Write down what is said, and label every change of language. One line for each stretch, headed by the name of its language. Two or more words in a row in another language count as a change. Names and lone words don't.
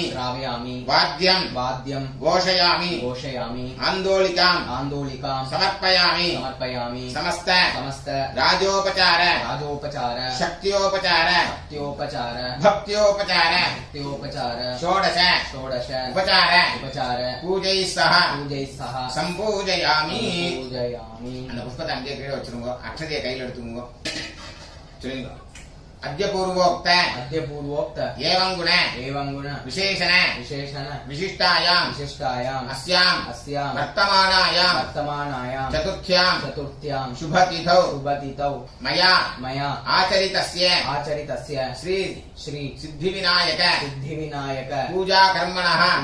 Sanskrit: वाद्यं घोषयामि आन्दोलिकां समर्पयामि समस्त राजोपचार शक्त्योपचार भक्त्योपचार षोडश उपचार पूजैः सह सम्पूजयामि
Tamil: அந்த புஷ்பத்தை அங்கே கீழே வச்சிருங்க அக்ஷதையை கையில் எடுத்துக்கோங்க சொல்லுங்க
Sanskrit: अद्य पूर्वोक्त अद्य पूर्वोक्त एवं गुण विशेषण विशिष्टायां विशिष्टायाम् अस्यां वर्तमानायां चतुर्थ्यां शुभतिथौ मया आचरितस्य श्री सिद्धिविनायक पूजा कर्मणः